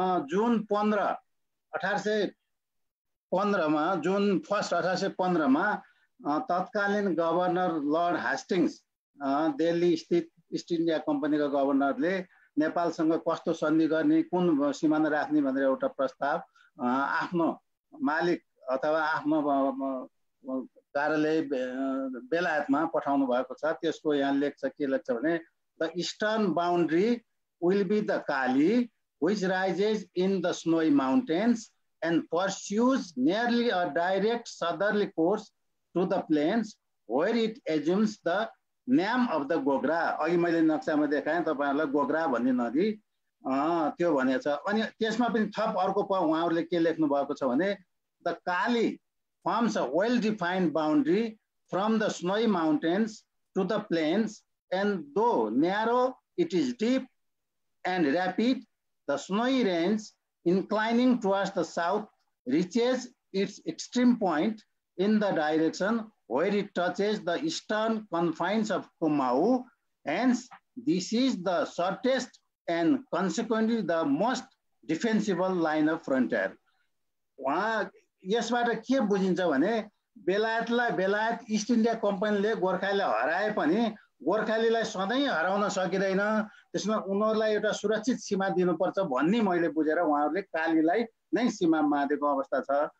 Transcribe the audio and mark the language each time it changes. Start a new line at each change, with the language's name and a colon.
Nepali: जुन 15, 1815 मा जुन 1 1815 मा तत्कालीन गभर्नर लर्ड हास्टिङ्स दिल्ली स्थित इस्ट इन्डिया कम्पनीका गभर्नरले नेपालसँग कस्तो सन्धि गर्ने, कुन सिमाना राख्ने भनेर एउटा प्रस्ताव आफ्नो मालिक अथवा आफ्नो कार्यालय बेलायतमा पठाउनु भएको छ। त्यसको यहाँ लेख्छ, के लेख्छ भने
English: The eastern boundary will be the Kali which rises in the snowy mountains and pursues nearly a direct southerly course to the plains where it assumes the name of the Gogra.
Nepali: अघि मैले नक्सामा देखाएँ तपाईहरुलाई गोग्रा भन्ने नदी त्यो भनेछ। अनि त्यसमा पनि थप अर्को उहाँहरुले के लेख्नु भएको छ भने
English: the Kali forms a well defined boundary from the snowy mountains to the plains, and though narrow it is deep and rapid. The snowy range inclining towards the south reaches its extreme point in the direction where it touches the eastern confines of Kumaon. Hence, this is the shortest and consequently the most defensible line of frontier.
Nepali: यसबाट के बुझिन्छ भने बेलायत east India कम्पनीले गोर्खालीलाई हराए पनि गोर्खालीलाई सधैँ हराउन सकिदैन। त्यसमा उनीहरुलाई एउटा सुरक्षित सीमा दिनुपर्छ भन्ने मैले बुझेर उहाँहरुले कालीलाई नै सीमा मानेको अवस्था छ।